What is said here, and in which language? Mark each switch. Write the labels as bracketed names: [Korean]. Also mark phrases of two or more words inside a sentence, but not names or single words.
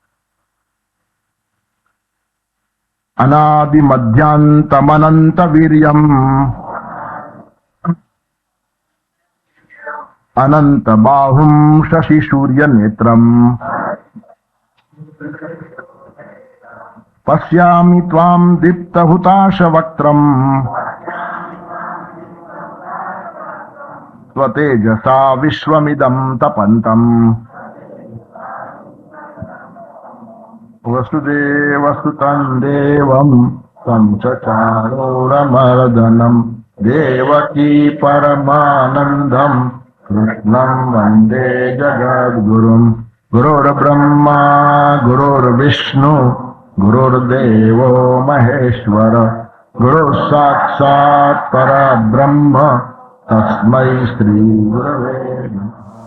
[Sanskrit] અનાદિ મધ્યાંતમનંત વીર્યમ અનંત બાહુમ શશિ સૂર્ય નેત્રમ પશ્યામિ ત્વામ દીપ્ત હુતાશ વક્ત્રમ સ્વતેજસા વિશ્વમિદમ તપંતમ. વસુદેવ સુતં દેવમ तं चचारोरमर्दनं देवकी परमानन्दं कृष्णं वन्दे जगद्गुरुं. गुरुर्ब्रह्मा गुरुर्विष्णु गुरुर्देवो महेश्वर गुरुः साक्षात् परब्रह्म तस्मै श्री गुरवे नमः.